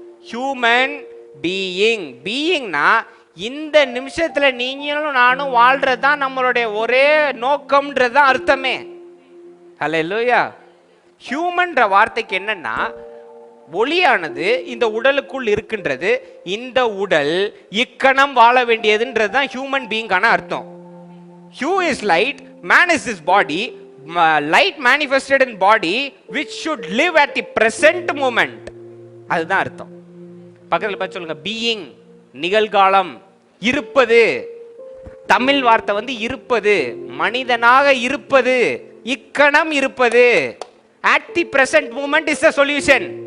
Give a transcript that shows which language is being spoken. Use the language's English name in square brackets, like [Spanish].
[Tamil] Human being, பீயிங்னா இந்த நிமிஷத்துல நீங்களும் நானும் வாழ்றது தான் நம்மளுடைய ஒரே நோக்கம்ன்றது தான் அர்த்தமே. ஹல்லேலூயா. ஹியூமன்ற வார்த்தைக்கு என்னன்னா, ஒளியானது இந்த உடலுக்குள் இருக்கின்றது, இந்த உடல் இக்கணம் வாழ வேண்டியதுன்றது தான் ஹியூமன் பீயிங்கான அர்த்தம். [English] Hue is light, man is is body, light manifested in body which should live at the present moment. [Tamil] அதுதான் அர்த்தம். பக்கத்துல பார்த்து சொல்லுங்க, பீயிங் நிகழ்காலம், இருப்பது. தமிழ் வார்த்தை வந்து இருப்பது, மனிதனாக இருப்பது, இக்கணம் இருப்பது. [English] at the present moment is the solution.